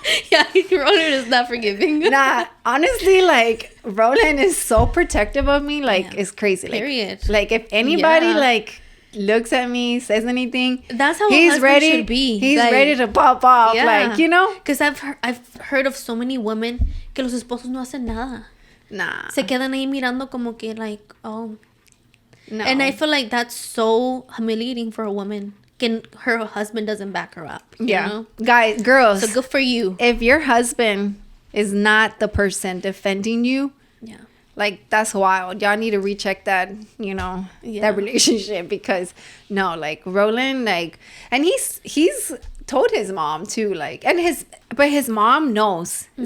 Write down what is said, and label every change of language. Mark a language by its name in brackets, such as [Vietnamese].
[English] Yeah, Roland is not forgiving. Nah, honestly, like, Roland is so protective of me. Like, it's crazy. Period. Like, if anybody, like... looks at me, says anything, that's how he's ready should be. He's like, ready to pop off, like, you know, because I've heard of so many women [Spanish] que los esposos no hacen nada. [English] Nah, [Spanish] se quedan ahí mirando como que [English] like, oh no. And I feel like that's so humiliating for a woman can her husband doesn't back her up, you know? Girls, so good for you. If your husband is not the person defending you, like, that's wild. Y'all need to recheck that, you know, that relationship because, no, like, Roland, like, and he's told his mom, too, like, but his mom knows. Mm-hmm.